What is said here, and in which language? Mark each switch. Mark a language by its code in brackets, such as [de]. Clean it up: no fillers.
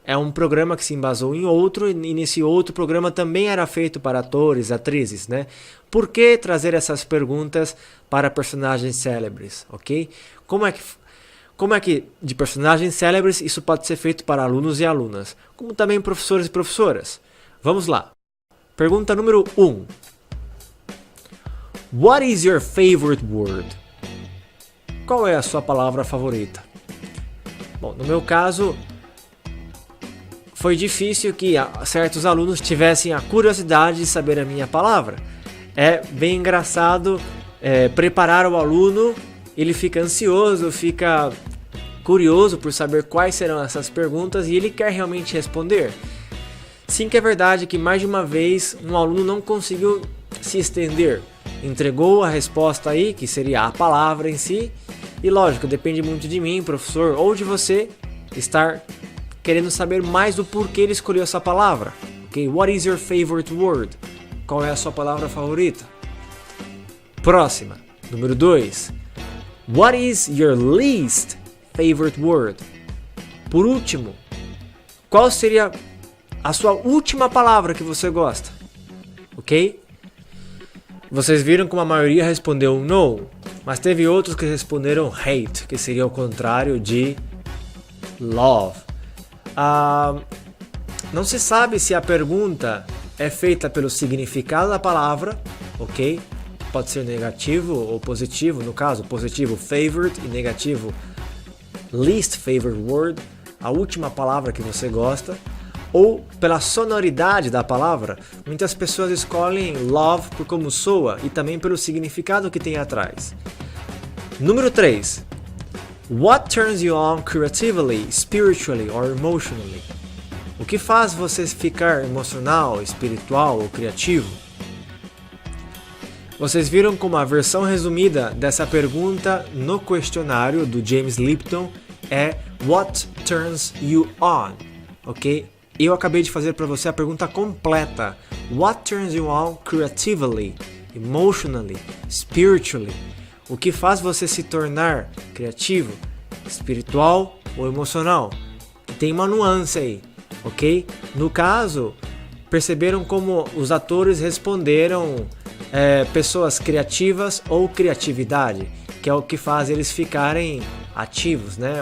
[pt] É um programa que se embasou em outro e nesse outro programa também era feito para atores, atrizes, né? Por que trazer essas perguntas para personagens célebres, ok? Como é que de personagens célebres isso pode ser feito para alunos e alunas, como também professores e professoras? Vamos lá. Pergunta número 1. [en] What is your favorite word? [pt] Qual é a sua palavra favorita? Bom, no meu caso, foi difícil que certos alunos tivessem a curiosidade de saber a minha palavra. É bem engraçado preparar o aluno, ele fica ansioso, fica curioso por saber quais serão essas perguntas e ele quer realmente responder. Sim que é verdade que mais de uma vez um aluno não conseguiu se estender, entregou a resposta aí, que seria a palavra em si, e lógico, depende muito de mim, professor, ou de você estar querendo saber mais do porquê ele escolheu essa palavra. Ok? [en] What is your favorite word? [pt] Qual é a sua palavra favorita? Próxima, número 2. [en] What is your least favorite word? [pt] Por último, qual seria a sua última palavra que você gosta? Ok? Vocês viram como a maioria respondeu no, mas teve outros que responderam hate, que seria o contrário de love. Não se sabe se a pergunta é feita pelo significado da palavra, ok? Pode ser negativo ou positivo, no caso, positivo favorite e negativo least favorite word, a última palavra que você gosta, ou pela sonoridade da palavra. Muitas pessoas escolhem love por como soa e também pelo significado que tem atrás. Número 3. [en] What turns you on creatively, spiritually or emotionally? [pt] O que faz você ficar emocional, espiritual ou criativo? Vocês viram como a versão resumida dessa pergunta no questionário do James Lipton é [en] What turns you on? [pt] Ok? Eu acabei de fazer para você a pergunta completa. [en] What turns you on creatively, emotionally, spiritually? [pt] O que faz você se tornar criativo, espiritual ou emocional? Tem uma nuance aí, ok? No caso, perceberam como os atores responderam pessoas criativas ou criatividade, que é o que faz eles ficarem ativos, né?